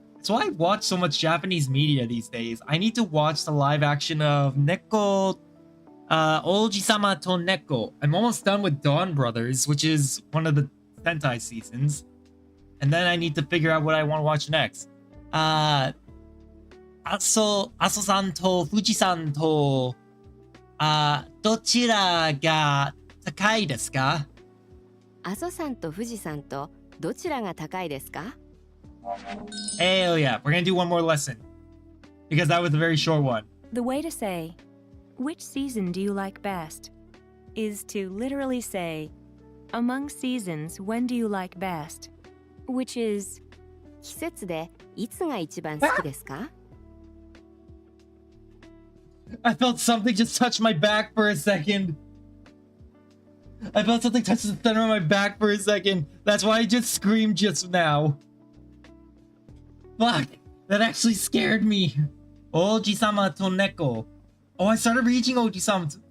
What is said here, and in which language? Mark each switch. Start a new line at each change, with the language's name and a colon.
English: That's why I watch so much Japanese media these days. I need to watch the live action of Neko, Oji-sama to Neko. I'm almost done with Dawn Brothers, which is one of the Sentai seasons. And then I need to figure out what I want to watch next.
Japanese: Aso-san to Fuji-san to, どちらが高いですか？阿蘇山と富士山とどちらが高いですか？
English: Hell yeah, we're gonna do one more lesson. Because that was a very short one. The way to say, which season do you like best, is to literally say, among seasons, when do you like best? Which is,
Japanese: 季節でいつが一番好きですか？
English: I felt something just touch my back for a second. I felt something touch the center of my back for a second. That's why I just screamed just now. Fuck, that actually scared me. Oji-sama to Neko. Oh, I started reading Oji-sama.